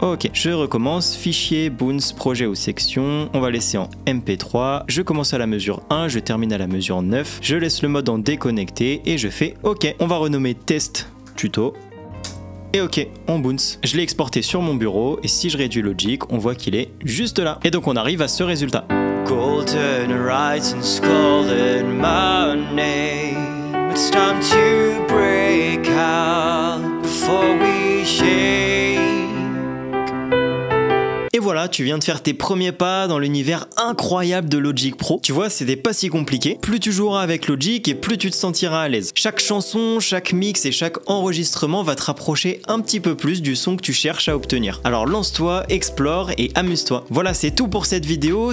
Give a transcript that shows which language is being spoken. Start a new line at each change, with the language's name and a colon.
French: Ok, je recommence, fichier, boons, projet ou section, on va laisser en MP3, je commence à la mesure 1, je termine à la mesure 9, je laisse le mode en déconnecté et je fais ok. On va renommer test tuto. Et ok, on bounce. Je l'ai exporté sur mon bureau et si je réduis Logic, on voit qu'il est juste là. Et donc on arrive à ce résultat.
English: Golden rights and scalded money. It's time to break out before we shake.
French: Et voilà, tu viens de faire tes premiers pas dans l'univers incroyable de Logic Pro. Tu vois, c'était pas si compliqué. Plus tu joueras avec Logic et plus tu te sentiras à l'aise. Chaque chanson, chaque mix et chaque enregistrement va te rapprocher un petit peu plus du son que tu cherches à obtenir. Alors lance-toi, explore et amuse-toi. Voilà, c'est tout pour cette vidéo.